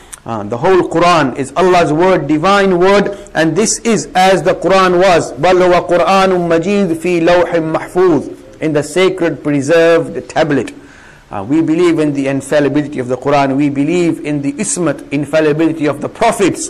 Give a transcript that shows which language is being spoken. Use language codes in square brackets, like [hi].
[en] The whole Quran is Allah's word, divine word, and this is as the Quran was. [ar] بَلْ هُوَ قُرْآنٌ مَجِيدٌ فِي لَوْحٍ مَحْفُوظٍ, [en] in the sacred preserved tablet. We believe in the infallibility of the Quran. We believe in the ismat, infallibility of the prophets.